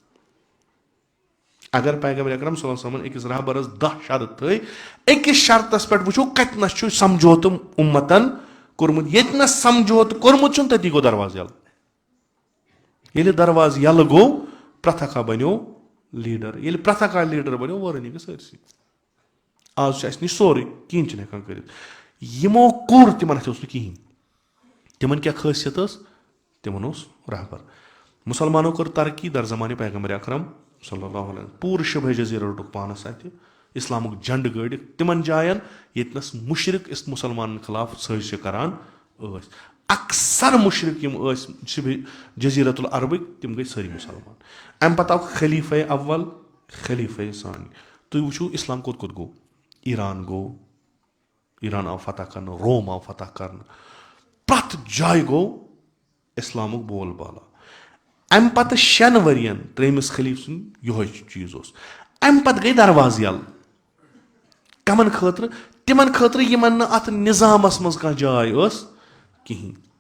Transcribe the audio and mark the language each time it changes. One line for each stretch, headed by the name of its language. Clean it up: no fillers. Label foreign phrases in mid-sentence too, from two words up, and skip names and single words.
Kashmiri: اگر پیغمبر اکرم
Arabic: صلی اللہ علیہ
Kashmiri: وسلمن أکِس رہبرس 10 شرط تھٲے أکِس شرطس پٮ۪ٹھ وٕچھو کَتنَس چھُ سمجھوتہٕ اُمتن کوٚرمُت ییٚتنس سمجھوتہٕ کوٚرمُت چھُنہٕ تٔتی گوٚو دروازٕ یَلہٕ ییٚلہِ دروازٕ یَلہٕ گوٚو پرٛٮ۪تھ اکھا بنیو لیٖڈر ییٚلہِ پرٛٮ۪تھ اکھا لیٖڈر بنیو وٲرٲنی گٔے سٲرسٕے آز چھُ اَسہِ نِش سورُے کِہینۍ چھِنہٕ ہٮ۪کان کٔرِتھ یِمو کوٚر تِمن اَتھِ اوس نہٕ کِہینۍ تِمن کیٛاہ خٲصیت ٲس تِمن اوس رہبر مُسلمانو کٔر ترقی در زمانہِ پیغمبر اکرم
Arabic: صلی اللہ علیہ
Kashmiri: پوٗرٕ شِبے جزیٖرٕ روٚٹُکھ پانس اَتھِ اِسلامُک جنڈٕ گٲڑِکھ تِمن جاین ییٚتنس مُشرِق مُسلمانن خٕلاف سٲزشہِ کران ٲسۍ اکثر مُشرِق یِم ٲسۍ شِبے جزیٖرت العربٕکۍ تِم گٔے سٲری مُسلمان اَمہِ پتہٕ آو خلیٖفے اول خلیٖفے ثانی تُہۍ وٕچھِو اِسلام کوٚت کوٚت گوٚو ایٖران گوٚو ایٖران آو فتح کرنہٕ روم آو فتح کرنہٕ پرٛٮ۪تھ جایہِ گوٚو اِسلامُک بول بالا اَمہِ پتہٕ 6 ؤرین 3مِس خلیٖفہٕ سُنٛد یِہوے چیٖز اوس اَمہِ پتہٕ گٔے دروازٕ یَلہٕ کَمن خٲطرٕ تِمن خٲطرٕ یِمن نہٕ اَتھ نِظامس منٛز کانٛہہ جاے ٲس کِہینۍ